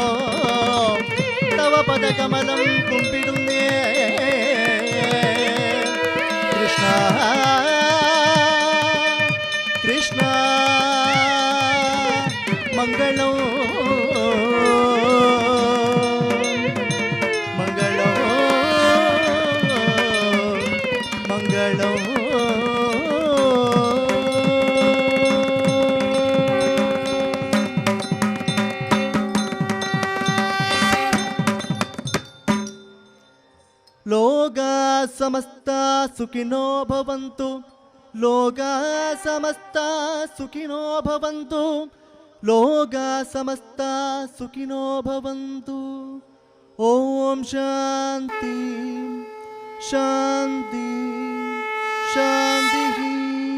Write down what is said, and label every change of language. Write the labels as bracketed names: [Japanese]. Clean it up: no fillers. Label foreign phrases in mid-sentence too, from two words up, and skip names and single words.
[Malayalam] തവ പദകമലം കുമ്പിടുന്നേ കൃഷ്ണ കൃഷ്ണ മംഗളം മംഗളം മംഗളം [Sanskrit] ലോകാ സമസ്ത സുഖിനോ ഭവന്തു ലോകാ സമസ്ത സുഖിനോ ഭവന്തു ലോകാ സമസ്ത സുഖിനോ ഭവന്തു ഓം ശാന്തി ശാന്തി ശാന്തി